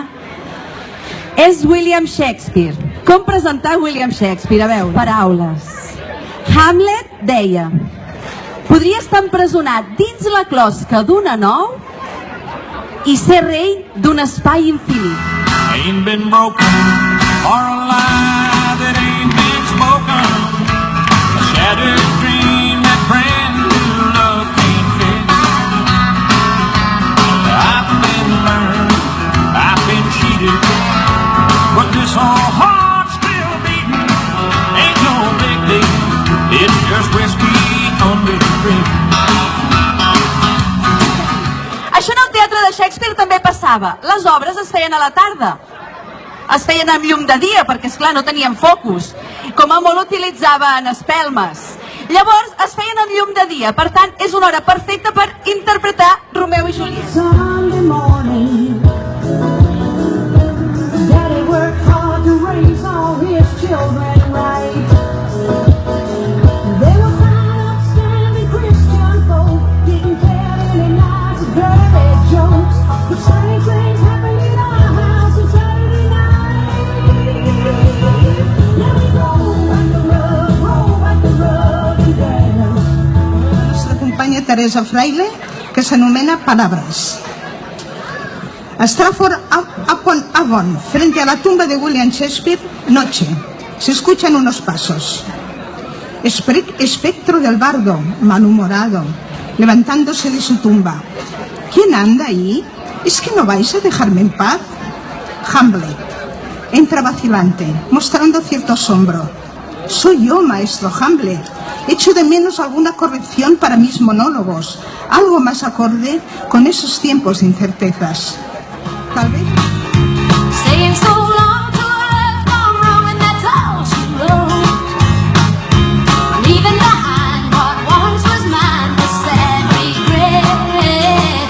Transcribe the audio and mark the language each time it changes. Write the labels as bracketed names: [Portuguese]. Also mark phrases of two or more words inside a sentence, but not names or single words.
[Catalan] És William Shakespeare. Com presentar William Shakespeare? A veure, paraules. Hamlet deia: podria estar empresonat dins la closca d'una nou i ser rei d'un espai infinit. [English] Ain't been broken, or a lie that ain't been spoken, a shattered dream that brand new love can't fix. I've been burned, I've been cheated, but this old heart's still beating. Ain't no big deal, it's just whiskey under the bridge. [Catalan] Això en el teatre de Shakespeare també passava. Les obres es feien a la tarda. Es feien amb llum de dia, perquè, esclar, no tenien focus. Com a molt utilitzaven espelmes. Llavors, es feien amb llum de dia. Per tant, és una hora perfecta per interpretar Romeu i Julieta. Sunday morning, Daddy worked hard to raise all his children right. They were fine, upstanding Christian folk, didn't tell any nice dirty jokes. But strange things happened in our house on Saturday night. Now we roll back the rug and dance. La companya Teresa Fraile, que s'anomena Palabras. [Spanish] Stratford upon Avon, frente a la tumba de William Shakespeare, noche. Se escuchan unos pasos. Espectro del bardo, malhumorado, levantándose de su tumba. ¿Quién anda ahí? ¿Es que no vais a dejarme en paz? Hamlet entra vacilante, mostrando cierto asombro. Soy yo, maestro Hamlet. Echo de menos alguna corrección para mis monólogos, algo más acorde con esos tiempos de incertezas. Tal vez... [English] Saying so long to a left arm wrong, and that's all she wrote. Leaving behind what once was mine with sad regrets.